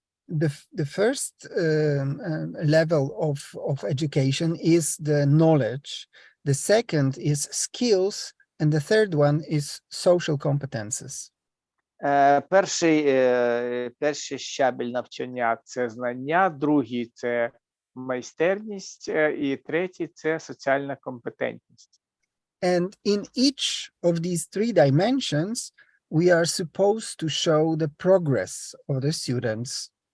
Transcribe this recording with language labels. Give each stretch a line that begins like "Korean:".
English: The first level of education is the knowledge, the second is skills, and the third one is social competences.
Ukrainian: Перший щабель навчання – це знання, другий – це майстерність, і третій – це соціальна компетентність.
English: And in each of these 3 dimensions, we are supposed to show the progress of the students.